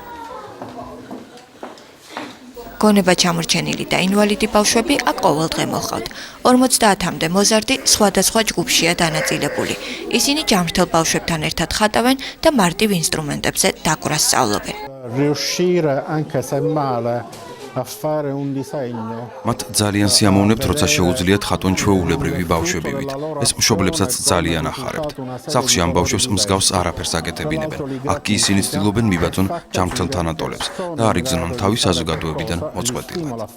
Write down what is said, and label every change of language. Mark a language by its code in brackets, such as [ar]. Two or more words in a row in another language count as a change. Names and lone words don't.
[ka] გონება ჩამორჩენილი და ინვალიდი ბავშვები აქ ყოველდღე მოჰყავთ. 50-მდე მოზარდი სხვადასხვა ჯგუფშია დანაწილებული. ისინი ჯამრთელ ბავშვებთან ერთად ხატავენ და მარტივ ინსტრუმენტებზე დაკვრას სწავლობენ. [it] Riuscire anche se male [ka] მათ ძალიან სიამოვნებთ, როცა შეუძლიათ ხატონ ჩვეულებრივი ბავშვებივით. ეს მშობლებსაც ძალიან ახარებთ. სახლში ამ ბავშვებს მსგავს არაფერს აკეთებინებენ. აქ კი ისინი ცდილობენ მიბაძონ ჯანმრთელ თანატოლებს და არ იგზნონ თავი საზოგადოებიდან მოწყვეტილად.